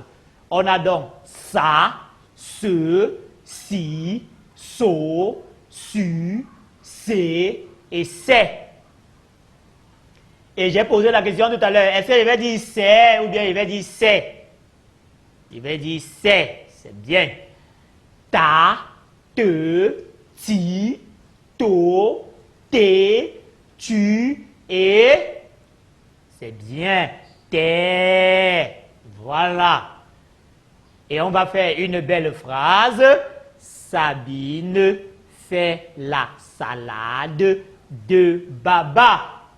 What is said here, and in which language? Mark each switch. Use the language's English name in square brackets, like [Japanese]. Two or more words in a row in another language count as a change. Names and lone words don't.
[French] On a donc ça, ce, si, so, su, c'est et c'est. Et j'ai posé la question tout à l'heure. Est-ce que je vais dire c'est ou bien je vais dire c'est? Je vais dire c'est. C'est bien. Ta, te, ti, to, te, tu et c'est bien. T'es. Voilà. Et on va faire une belle phrase. Sabine fait la salade de Baba.